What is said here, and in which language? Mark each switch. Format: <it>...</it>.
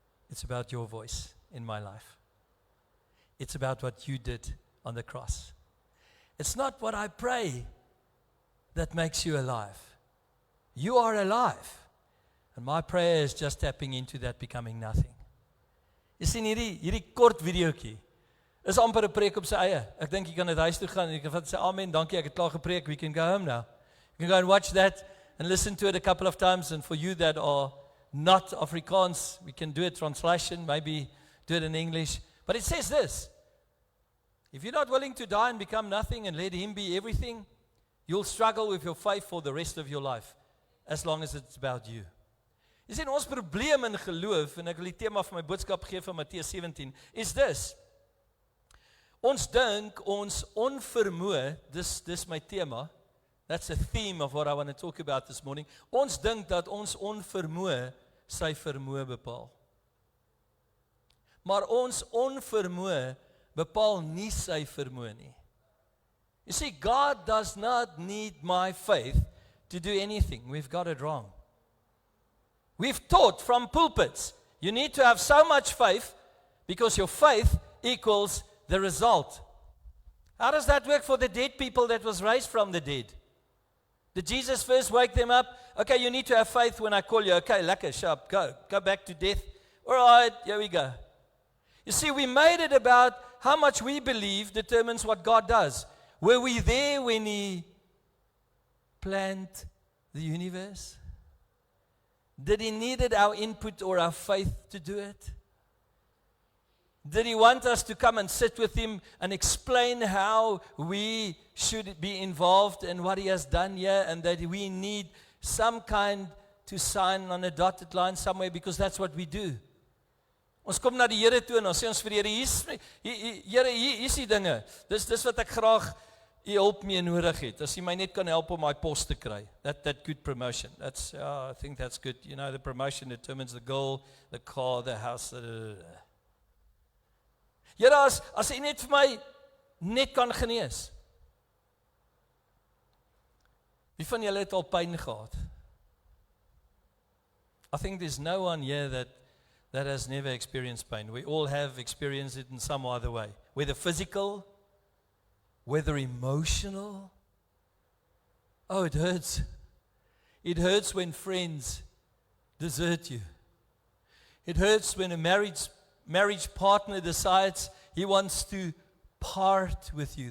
<en>It's about your voice in my life. It's about what you did on the cross. It's not what I pray that makes you alive. You are alive. And my prayer is just tapping into that becoming nothing.</en> <af>Jy sien hierdie kort videoetjie is amper 'n preek op sy eie. Ek dink jy kan dit huis toe gaan en jy kan sê amen, dankie, ek het klaar gepreek,</af> <en>we can go home now. You can go and watch that and listen to it a couple of times, and for you that are not Afrikaans, we can do a translation, maybe do it in English. But it says this: if you're not willing to die and become nothing and let Him be everything, you'll struggle with your faith for the rest of your life, as long as it's about you.</en> <af>Jy sien, ons probleem in geloof, en ek wil die tema van my boodskap gee van Matteus 17,</af> <en>is this:</en> <af>Ons dink ons onvermoë, dis my tema.</af> <en>That's a theme of what I want to talk about this morning.</en> <af>Ons dink dat ons onvermoë sy vermoë bepaal. Maar ons onvermoë bepaal nie sy vermoë nie.</af> <en>You see, God does not need my faith to do anything. We've got it wrong. We've taught from pulpits, you need to have so much faith because your faith equals the result. How does that work for the dead people that was raised from the dead? Did Jesus first wake them up? Okay, you need to have faith when I call you. Okay, lekker, sharp, go back to death. All right, here we go. You see, we made it about how much we believe determines what God does. Were we there when He planned the universe? Did He needed our input or our faith to do it? Did He want us to come and sit with Him and explain how we should be involved in what He has done here, and that we need some kind to sign on a dotted line somewhere because that's what we do?</en> <af>Ons kom na die Here toe en ons sê ons vir die Here, hier is die dinge. Dis wat ek graag U hulp mee nodig het. As U my net kan help om my pos te kry.</af> <en>That good promotion. That's I think that's good. You know, the promotion determines the goal, the car, the house.</en> <af>Here as U net vir my net kan genees. Wie van julle het al pyn gehad?</af> <en>I think there's no one here that has never experienced pain. We all have experienced it in some other way. Whether physical, whether emotional. Oh, it hurts. It hurts when friends desert you. It hurts when a marriage partner decides he wants to part with you.</en>